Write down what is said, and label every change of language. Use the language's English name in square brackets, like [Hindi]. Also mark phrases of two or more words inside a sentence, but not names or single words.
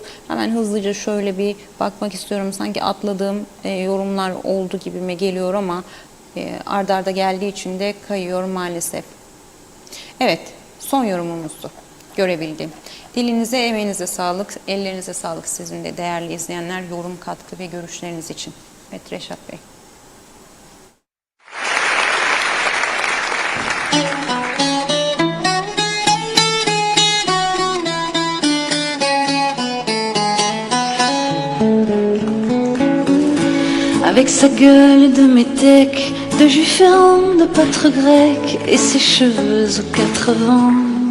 [Turkish] Hemen hızlıca şöyle bir bakmak istiyorum. Sanki atladığım yorumlar oldu gibime geliyor ama ard arda geldiği için de kayıyor maalesef. Evet, son yorumumuzdu. Görebildim. Dilinize, emeğinize sağlık, ellerinize sağlık sizin de değerli izleyenler, yorum, katkı ve görüşleriniz için. Evet, Reşat Bey. [French] Avec sa gueule de métèque, de juif errant, de pâtre grec, et ses cheveux aux 4 vents.